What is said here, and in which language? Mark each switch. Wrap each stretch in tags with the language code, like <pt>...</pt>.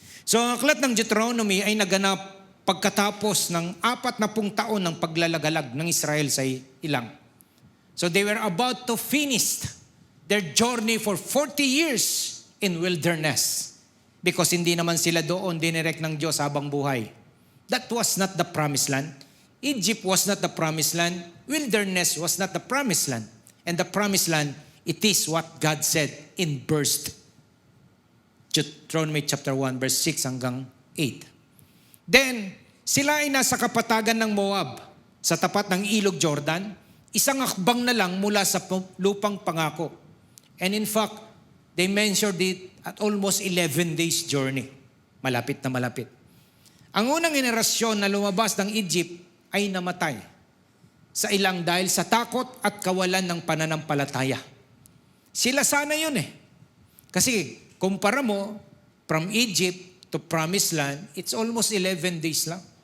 <tl>So ang aklat ng Deuteronomy ay naganap pagkatapos ng 40 taon ng paglalagalag ng Israel sa ilang.</tl> <en>So they were about to finish their journey for 40 years in wilderness because</en> <tl>hindi naman sila doon dinirect ng Diyos habang buhay.</tl> <en>That was not the promised land. Egypt was not the promised land. Wilderness was not the promised land. And the promised land, it is what God said in verse Deuteronomy chapter 1 verse 6 hanggang 8.</en> <tl>Then, sila ay nasa kapatagan ng Moab sa tapat ng ilog Jordan, isang akbang na lang mula sa lupang pangako.</tl> <en>And in fact, they mentioned it at almost 11 days journey.</en> <tl>Malapit na malapit. Ang unang henerasyon na lumabas ng Egypt ay namatay sa ilang dahil sa takot at kawalan ng pananampalataya. Sila sana yun eh. Kasi kumpara mo,</tl> <en>from Egypt to Promised Land, it's almost 11 days lang.</en>